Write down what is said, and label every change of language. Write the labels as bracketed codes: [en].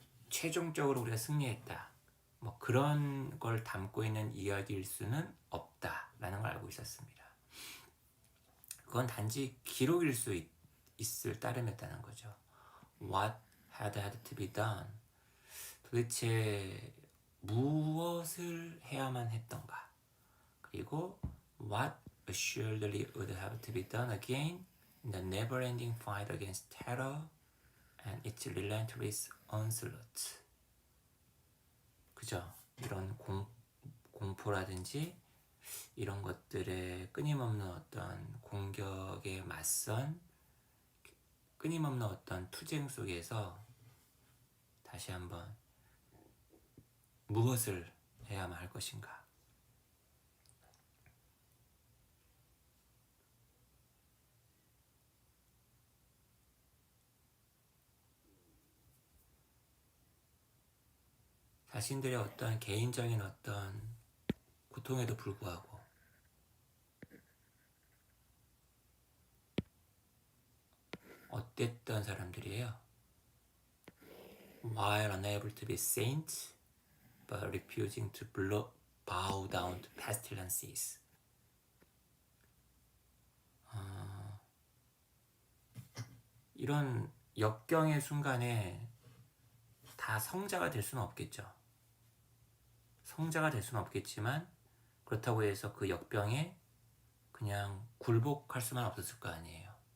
[ko] 최종적으로 우리가 승리했다, 뭐 그런 걸 담고 있는 이야기일 수는 없다라는 걸 알고 있었습니다. 그건 단지 기록일 수 있을 따름이었다는 거죠. [en] What had to be done. [ko] 도대체 무엇을 해야만 했던가. 그리고 [en] what assuredly would have to be done again in the never-ending fight against terror and its relentless onslaught. [ko] 그죠? 이런 공포라든지 이런 것들의 끊임없는 어떤 공격에 맞선 끊임없는 어떤 투쟁 속에서 다시 한번 무엇을 해야만 할 것인가. 자신들의 어떤 개인적인 어떤 고통에도 불구하고 못됐던 사람들이에요. [en] While unable to be saints, but refusing to bow down to pestilences. [ko] 이런 역경의 순간에 다 성자가 될 수는 없겠죠. 성자가 될 수는 없겠지만 그렇다고 해서 그 역병에 그냥 굴복할 수만 없었을 거 아니에요.